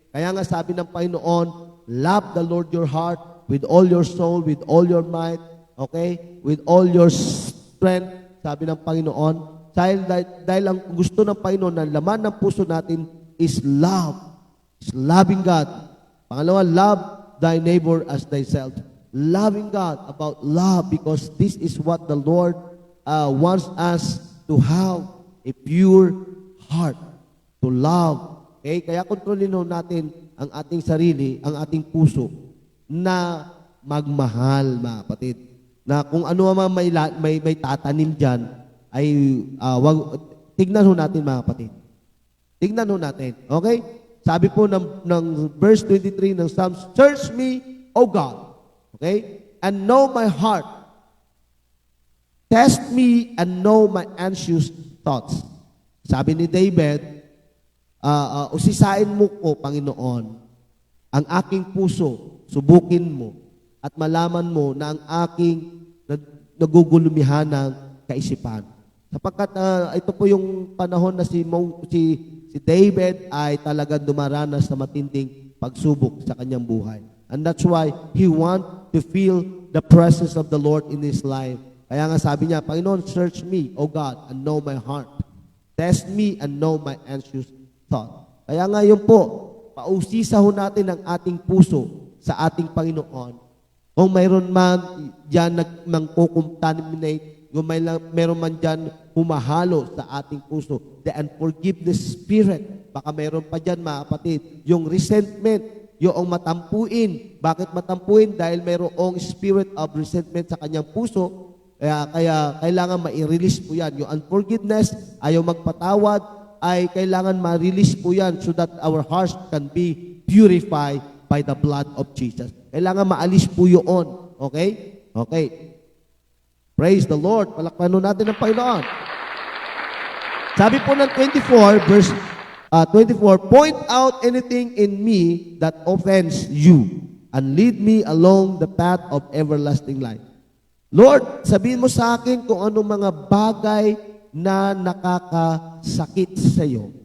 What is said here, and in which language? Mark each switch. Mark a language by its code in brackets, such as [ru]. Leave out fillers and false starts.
[tl] Kaya nga sabi ng Panginoon, [en] love the Lord your heart with all your soul, with all your might, okay? With all your strength, [tl] sabi ng Panginoon. Dahil ang gusto ng Panginoon na laman ng puso natin [en] is love. is loving God. [tl] Pangalawa, [en] love thy neighbor as thyself. Loving God, about love, because this is what the Lord wants us to have a pure heart, to love. Okay? [tl] Kaya kontrolin natin ang ating sarili, ang ating puso, na magmahal, mga kapatid. Na kung ano man may tatanim dyan, ay tignan natin, mga kapatid. Tignan natin. Okay? Sabi po ng [en] verse 23 ng Psalms, search me, O God, okay? And know my heart. Test me and know my anxious thoughts. [tl] Sabi ni David, usisain mo ko, Panginoon, ang aking puso, subukin mo, at malaman mo na ang aking nagugulumihanang kaisipan. Sapagkat ito po yung panahon na si David ay talagang dumaranas sa matinding pagsubok sa kanyang buhay. [en] And that's why he want to feel the presence of the Lord in his life. [tl] Kaya nga sabi niya, Panginoon, [en] search me, O God, and know my heart. Test me and know my anxious thought. [tl] Kaya nga yun po, pausisa natin ang ating puso sa ating Panginoon. Kung mayroon man dyan nagmang-contaminate, kung mayroon man dyan humahalo sa ating puso, [en] the unforgiveness spirit, [tl] baka mayroon pa dyan, mga kapatid, yung resentment, yung matampuin. Bakit matampuin? Dahil mayroong spirit of resentment sa kanyang puso. Kaya kailangan ma-release po yan. Yung unforgiveness, ayaw magpatawad, ay kailangan ma-release po yan [en] so that our hearts can be purified by the blood of Jesus. [tl] Kailangan maalis po yun. [en] Okay? Okay. Praise the Lord. [tl] Palakpakan natin ang Panginoon. Sabi po ng [en] 24, verse 24, point out anything in me that offends you and lead me along the path of everlasting life. [tl] Lord, sabihin mo sa akin kung anong mga bagay na nakakasakit sa iyo.